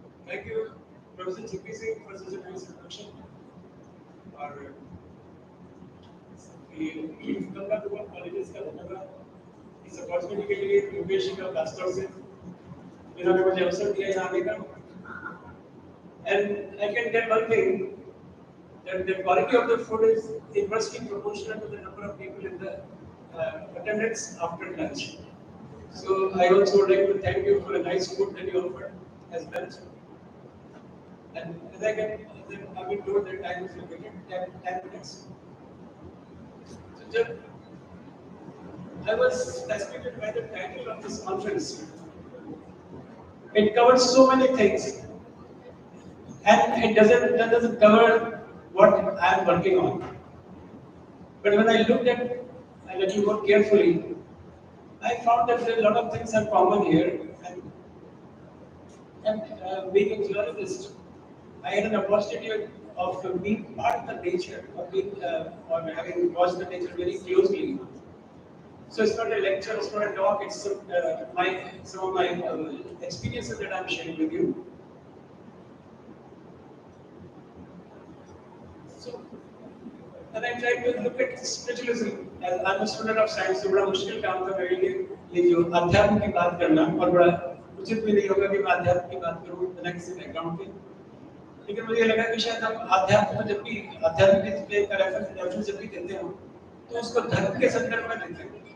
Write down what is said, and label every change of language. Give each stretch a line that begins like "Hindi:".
English: thank you professor GP Singh for such a nice introduction
Hindi: और ये गंगा दुआ कॉलेजेस का धन्यवाद इस अपॉर्चुनिटी के लिए योगेश का ब्लास्टर से जिन्होंने मुझे अवसर दिया यहाँ आने का
English: and I can tell one thing that the quality of the food is inversely proportional to the number of people in the attendance after lunch. So I also would like to thank you for a nice food that you offered as lunch. And as I've been told that time is limited, 10 minutes. So I was fascinated by the title of this conference. It covers so many things, and it doesn't cover what I am working on. But when I looked at it a little more carefully, I found that there are a lot of things are common here. And being a geologist, I had an opportunity of being part of the nature, of being or having watched the nature very closely. So it's not a lecture, it's not a talk, it's some of my experiences that I'm sharing with you. So when I tried to look at spiritualism, as I'm a student of science,
Hindi: तो बड़ा मुश्किल काम था मेरे लिए ये जो अध्यात्म की बात करना और बड़ा उचित भी नहीं होगा कि मैं अध्यात्म की बात करूँ बिना किसी बैकग्राउंड के। लेकिन मुझे लगा कि शायद हम अध्यात्म में जब भी अध्यात्म का रेफरेंस जब भी देते हो तो उसको धर्म के संदर्भ में देते हैं।